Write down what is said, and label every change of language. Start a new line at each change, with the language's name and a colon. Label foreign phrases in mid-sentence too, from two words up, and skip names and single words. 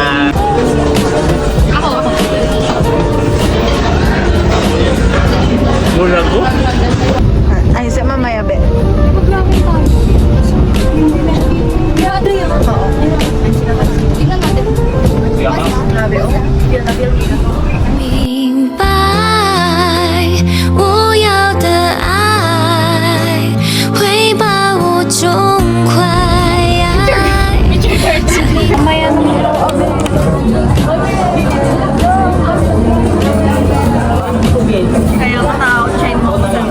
Filipino: Ako. Mula ko? Ay, sa mamaya be. Oo. Grabe, oh.
Chinese: 明白，我要的爱会把我宠坏。
Filipino: Mamaya naman. Kaya matakot siya yung mga